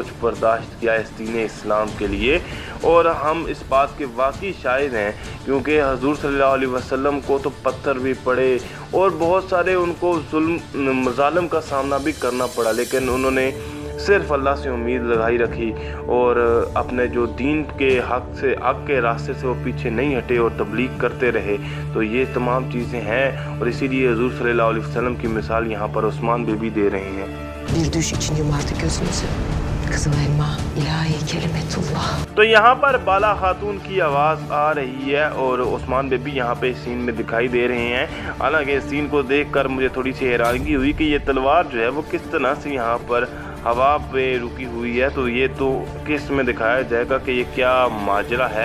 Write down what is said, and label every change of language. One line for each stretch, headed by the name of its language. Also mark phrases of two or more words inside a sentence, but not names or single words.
Hindi: बर्दाश्त किया इस दीन इस्लाम के लिए, और हम इस बात के वाकई शाहिद हैं क्योंकि हजूर
Arabic: صلى الله عليه وسلم
Hindi: को तो पत्थर भी पड़े और बहुत सारे उनको जुल्म मज़ालिम का सामना भी करना पड़ा, लेकिन उन्होंने सिर्फ अल्लाह से उम्मीद लगाई रखी और अपने जो दीन के हक के रास्ते से वो पीछे नहीं हटे और तबलीग करते रहे। तो ये तमाम चीज़ें हैं और इसीलिए हुज़ूर
Arabic: صلى الله عليه وسلم
Hindi: की मिसाल यहाँ पर उस्मान बेबी दे रहे हैं।
Turkish: Bir düş için yumardı gözünüzü. Kızıl elma, ilahi kelimetullah.
Hindi: तो यहाँ पर बाला खातून की आवाज़ आ रही है और उस्मान बेबी यहाँ पे सीन में दिखाई दे रहे हैं। हालांकि इस सीन को देखकर मुझे थोड़ी सी हैरानगी हुई कि ये तलवार जो है वो किस तरह से यहाँ पर हवा पे रुकी हुई है, तो ये तो किस में दिखाया जाएगा कि ये क्या माजरा है।